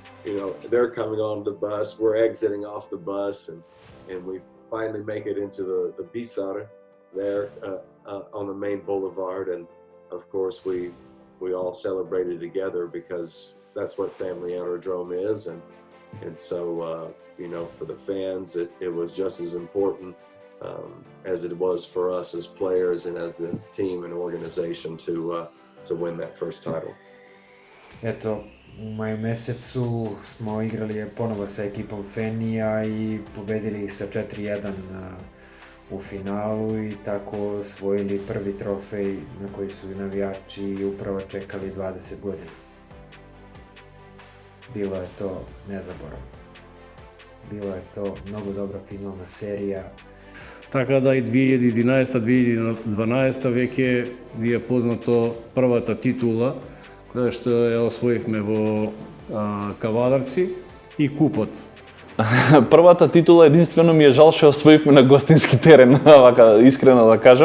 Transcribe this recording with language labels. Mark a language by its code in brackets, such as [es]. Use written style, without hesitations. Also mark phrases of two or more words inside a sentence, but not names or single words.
[en] they're coming on the bus, we're exiting off the bus, and we finally make it into the Bisar there on the main boulevard, and of course we all celebrated together because that's what Family Aerodrome is, and so for the fans it was just as important as it was for us as players and as the team and organization to win that first title. [sr] Eto, u maju mesecu smo igrali ponovo sa ekipom Fenija i pobedili ih sa 4-1 u finalu i tako osvojili prvi trofej na koji su navijači upravo čekali 20 godina. Bilo je to nezaboravno. Bilo je to mnogo dobra finalna serija. [mk] Така да и 2011-2012 веќе ви е познато првата титула која што ја освоивме во Кавадарци и купот. Првата титула единствено ми е жал што освоивме на гостински терен, вака искрено да кажам.